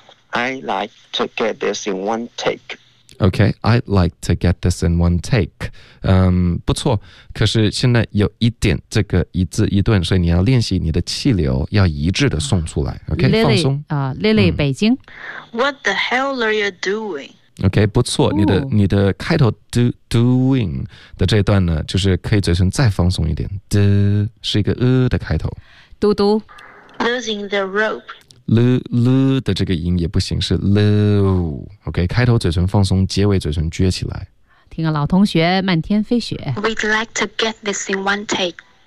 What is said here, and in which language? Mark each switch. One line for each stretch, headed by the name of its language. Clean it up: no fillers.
English: I like to get this in one take。 OK， I like to get this in one take。
Chinese: 嗯，不错，可是现在有一点这个一字一顿，所以你要练习你的气流要一致的送出来。
English: OK， Lily,
Chinese: 放松啊、，Lily，、嗯、北京。
English: What the hell are you doing？
Chinese: OK， 不错，你的开头 doing 的这段呢，就是可以嘴唇再放松一点 ，d 是一个的开头。嘟嘟
English: ，losing the rope。
Chinese: l 的这个音也不行，是 low。 OK， 开头嘴唇放松，结尾嘴唇撅起来。听个老同学，漫天飞雪。
English: We'd like to get this in one take。